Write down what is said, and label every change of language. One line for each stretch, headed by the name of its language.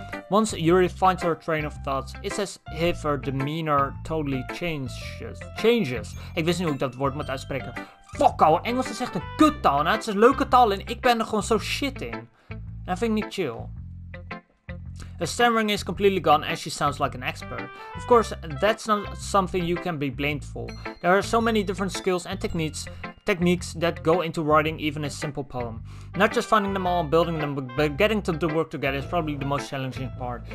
English: Once Yuri finds her train of thoughts, it's as if her demeanor totally changes.
Dutch: Ik wist niet hoe ik dat woord moet uitspreken. Fuck al, Engels is echt een kuttaal. Nou, het is een leuke taal en ik ben er gewoon zo shit in. Dat vind ik niet chill.
English: Her stammering is completely gone and she sounds like an expert. Of course, that's not something you can be blamed for. There are so many different skills and techniques techniques that go into writing even a simple poem. Not just finding them all and building them, but getting them to work together is probably the most challenging part.